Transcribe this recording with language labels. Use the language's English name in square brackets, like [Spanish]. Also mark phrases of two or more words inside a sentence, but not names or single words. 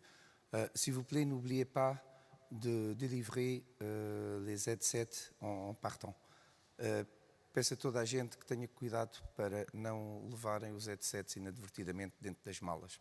[French] S'il vous plaît, n'oubliez pas de délivrer les headsets en partant. [Portuguese] Peço a toda a gente que tenha cuidado para não levarem os headsets inadvertidamente dentro das malas.